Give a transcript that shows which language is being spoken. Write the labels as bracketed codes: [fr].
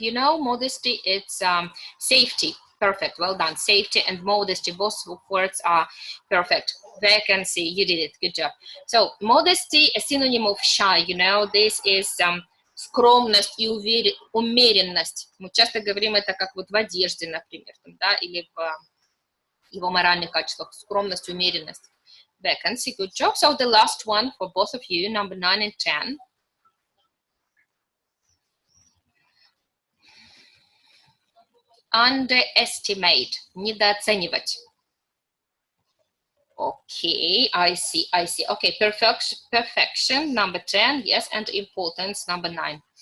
[en] You know, modesty, it's safety. Perfect, well done. Safety and modesty, both words are perfect. Vacancy, you did it, good job. So, modesty, a synonym of shy, you know, this is [ru] скромность и умеренность. Мы часто говорим это как вот в одежде, например, да, или в его моральных качествах, скромность, умеренность. [en] Vacancy, good job. So the last one for both of you, number 9 and 10. Underestimate, недооценивать. Okay, I see. Okay, perfection, number 10, yes, and importance, number 9.